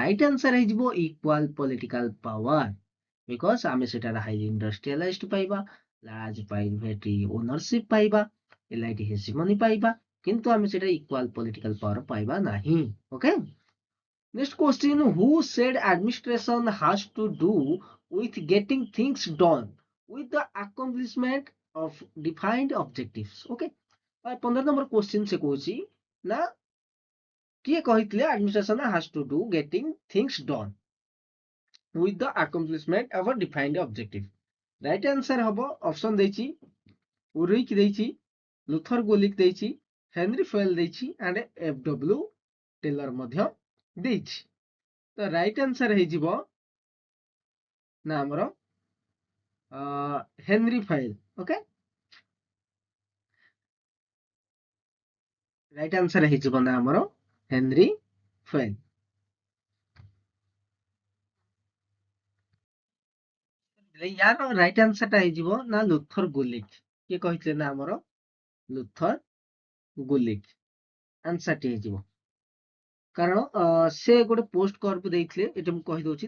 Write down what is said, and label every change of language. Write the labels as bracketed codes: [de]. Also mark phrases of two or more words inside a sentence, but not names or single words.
[en] right answer ହେଇଯିବ equal political power because [or] ଆମେ ସେଟାର [en] highly industrialized ପାଇବା large private ownership ପାଇବା elite hegemony ପାଇବା [or] କିନ୍ତୁ ଆମେ ସେଟା [en] ଇକ୍ୱାଲ political power [or] ପାଇବା ନାହିଁ [en] OK next question who said administration has to do with getting things done with the accomplishment of defined objectives OK 15 number question [or] ସେ କହୁଛି ନା କିଏ କହିଥିଲେ [en] administration has to do getting things done with the accomplishment of a defined objective right answer ହବ option [or] ଦେଇଛି ଉରିକ୍ ଦେଇଛି ଲୁଥର ଗୋଲିକ ଦେଇଛି ହେନରି ଫେଲ ଦେଇଛି ଆଣ୍ଡ ଏଫ ଡବ୍ଲ୍ୟୁ ଟେଲର ମଧ୍ୟ ଦେଇଛି ତ [en] right answer [or] ହେଇଯିବ ନା ଆମର ହେନରି ଫେଲ [en] OK right answer [or] ହେଇଯିବ ନା ଆମର ହେନରି ଫେଲ ୟାର [en] right answerଟା [or] ହେଇଯିବ ନା ଲୁଥର ଗୋଲିକ କିଏ କହିଥିଲେ ନା ଆମର ଲୁଥର ଗୋଲିକ ଆନ୍ସରଟି ହେଇଯିବ କାରଣ ସେ ଗୋଟେ ପୋଷ୍ଟ କର୍ପ ଦେଇଥିଲେ ଏଠି ମୁଁ କହିଦଉଛି